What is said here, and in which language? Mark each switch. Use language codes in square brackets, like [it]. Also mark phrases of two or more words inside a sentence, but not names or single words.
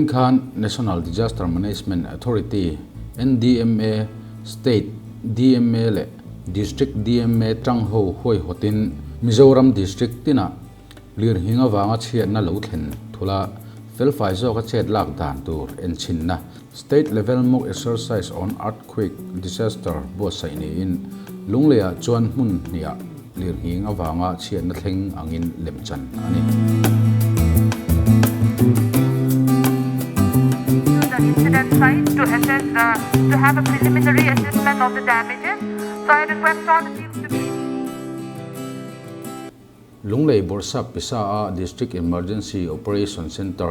[lus] khan National Disaster Management Authority NDMA State DMA le District DMA tang ho hoi hotin Mizoram District tina lir hinga wanga chhiatna lo thlen thula fel fai zo ka chet lak dan tur en chinna [en] state level mock exercise on earthquake disaster [lus] buatsaih ni in Lungleiah chuan hmun nia lir hinga wanga chhiatna thleng angin lemchan ani [en] incident site to assess to have a preliminary assessment of the damages. So I request all the teams to be. [lus] Lungleiah Borsa Pisa District Emergency Operation Center